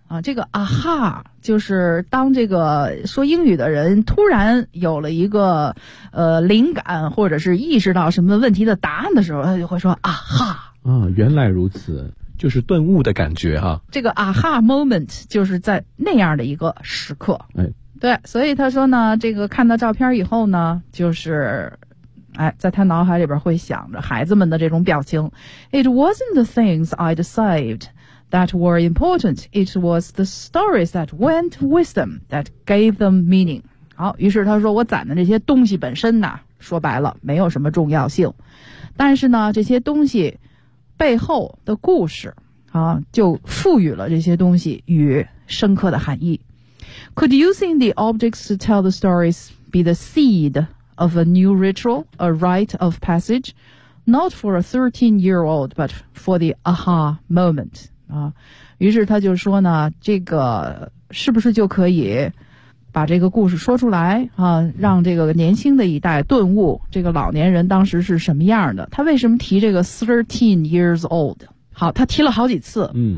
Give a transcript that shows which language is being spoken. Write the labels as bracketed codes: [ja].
[zh] 啊，这个 aha 就是当这个说英语的人突然有了一个灵感，或者是意识到什么问题的答案的时候，他就会说 aha。啊，原来如此，就是顿悟的感觉哈。这个 aha moment 就是在那样的一个时刻。哎，对，所以他说呢，这个看到照片以后呢，就是。哎，在他脑海里边会想着孩子们的这种表情。 [en] It wasn't the things I'd saved that were important. It was the stories that went with them that gave them meaning. [zh] 好，于是他说我攒的这些东西本身呢，说白了没有什么重要性。但是呢，这些东西背后的故事啊，就赋予了这些东西与深刻的含义。 [en] Could using the objects to tell the stories be the seed? Of a new ritual, a rite of passage, not for a 13-year-old, but for the aha moment. [zh] 啊，于是他就说呢，这个是不是就可以把这个故事说出来啊，让这个年轻的一代顿悟这个老年人当时是什么样的？他为什么提这个 13 years old？ 好，他提了好几次，嗯